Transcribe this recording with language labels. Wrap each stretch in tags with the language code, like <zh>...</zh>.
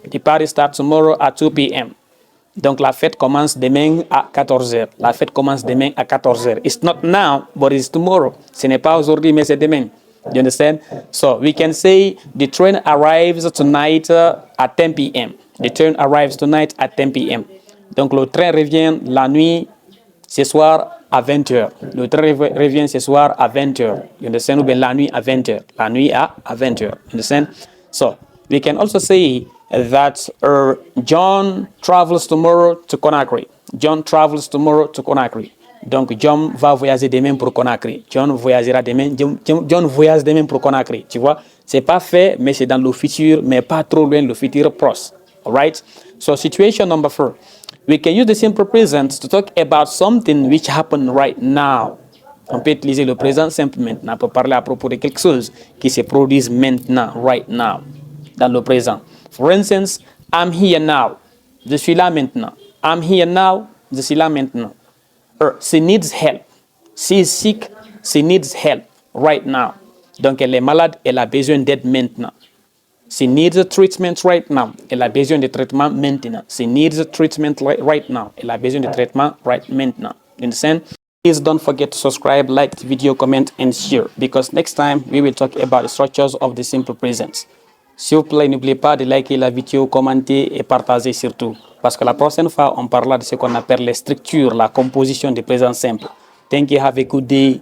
<en>The party starts tomorrow at 2 p.m.</en> <fr>Donc la fête commence demain à 14h. La fête commence demain à 14h.</fr> <en>It's not now, but it's tomorrow.</en> <fr>Ce n'est pas aujourd'hui, mais c'est demain.</fr> <en>You understand? So we can say the train arrives tonight at 10 p.m. The train arrives tonight at 10 p.m.</en> <fr>Donc le train revient la nuit ce soir à 20h. Le train revient ce soir à 20h.</fr> <en>You understand?</en> <fr>Ou bien la nuit à 20h. La nuit à 20h. You understand?</fr> <en>So we can also say that John travels tomorrow to Conakry. John travels tomorrow to Conakry.</en> <fr>Donc, John va voyager demain pour Conakry. John voyagera demain. John voyage demain pour Conakry. Tu vois, C'est pas fait, mais c'est dans le futur, mais pas trop loin, le futur proche.</fr> <en>All right? So situation number 4. We can use the simple present to talk about something which happened right now.</en> <fr>On peut utiliser le présent simple maintenant pour parler à propos de quelque chose qui se produit maintenant,</fr> <en>right now,</en> <fr>dans le présent.</fr> <en>For instance, I'm here now.</en> <fr>Je suis là maintenant.</fr> <en>I'm here now.</en> <fr>Je suis là maintenant.</fr> <en>Or, she needs help. She is sick. She needs help right now.</en> <fr>Donc, elle est malade. Elle a besoin d'aide maintenant.</fr> <en>She needs a treatment right now.</en> <fr>Elle a besoin de traitement maintenant.</fr> <en>She needs a treatment right now.</en> <fr>Elle a besoin de traitement</fr> <en>right</en> <fr>maintenant.</fr> <en>You understand? Please don't forget to subscribe, like the video, comment, and share. Because next time, we will talk about the structures of the simple present.</en> <fr>S'il vous plaît, n'oubliez pas de liker la vidéo, commenter et partager surtout. Parce que la prochaine fois, on parlera de ce qu'on appelle les structures, la composition des présents simples.</fr> <en>Thank you. Have a good day.</en>